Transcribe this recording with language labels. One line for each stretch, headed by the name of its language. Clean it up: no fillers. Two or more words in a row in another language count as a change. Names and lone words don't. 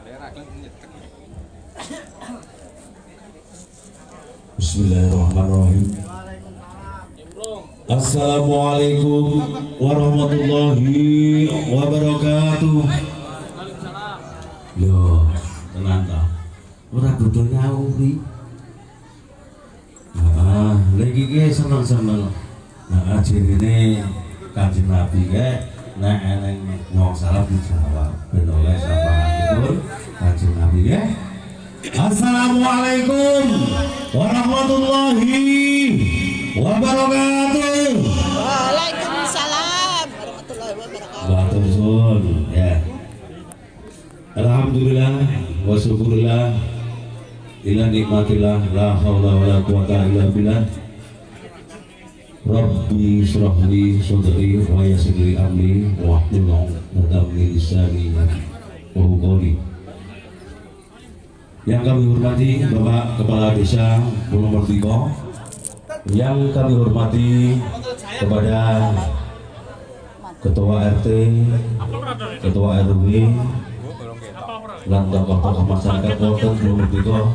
Arabic: بسم الله الرحمن الرحيم. السلام عليكم ورحمة الله وبركاته.
Javanese: Yo, tenang ta. Ora dodo nyauri. Nah, lagi ki seneng-seneng. Nah, jirine Kanjeng Nabi ke nek eneng wong salah dijawab. Ben oleh sapaan Kanjeng Nabi ya.
Arabic: السلام عليكم ورحمة الله وبركاته. وعليكم السلام ورحمة الله وبركاته.
Javanese: Batur sun ya.
Arabic: الحمد لله والشكر لله على نعمة الله لا حول ولا قوة إلا بالله. رب اشرح لي صدري ويسر لي أمري واحلل عقدة من لساني يفقهوا قولي.
Indonesian: Yang kami hormati Bapak Kepala Desa Pulau Mertiko, yang kami hormati kepada Ketua RT, Ketua RW, dan tokoh-tokoh masyarakat Kabupaten Pulau Mertiko,